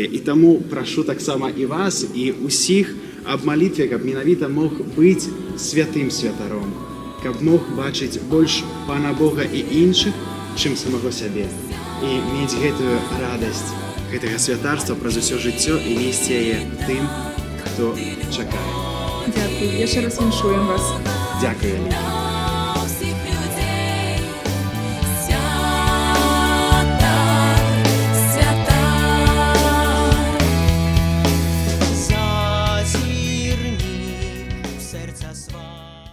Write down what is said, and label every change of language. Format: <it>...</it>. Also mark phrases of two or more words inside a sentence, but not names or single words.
<be>І таму прашу таксама і вас, і ўсіх аб малітве, каб менавіта мог быць святым святаром, каб мог бачыць больш Пана Бога і іншых, чым самого сябе. І мець гэтую радасць, гэтага святарства праз усё жыццё і несці яе тым, хто чакае. Дякую. Яшчэ раз віншуем вас. Дзякую вялікі.</be> <uk>всіх людей. Свята, свята. Зазирни в серця свої.</uk>